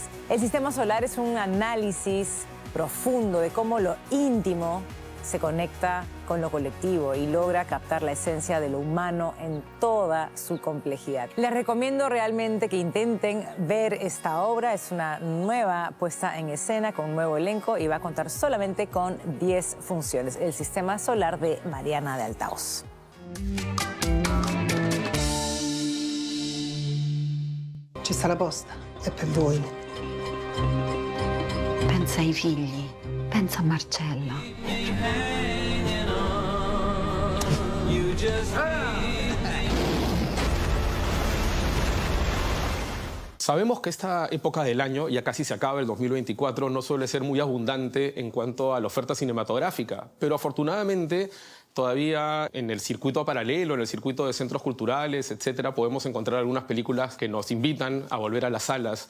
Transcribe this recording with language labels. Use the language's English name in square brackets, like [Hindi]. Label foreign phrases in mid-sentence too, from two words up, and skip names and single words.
[Spanish] El sistema solar es un análisis profundo de cómo lo íntimo se conecta con lo colectivo y logra captar la esencia de lo humano en toda su complejidad. Les recomiendo realmente que intenten ver esta obra. Es una nueva puesta en escena con un nuevo elenco y va a contar solamente con 10 funciones. El sistema solar de Mariana de Altaos. [Italian] Ci sta la posta, è per voi. Pensa ai figli, pensa a Marcella. [Spanish] Sabemos que esta época del año, ya casi se acaba el 2024, no suele ser muy abundante en cuanto a la oferta cinematográfica, pero afortunadamente todavía en el circuito paralelo, en el circuito de centros culturales, etcétera, podemos encontrar algunas películas que nos invitan a volver a las salas.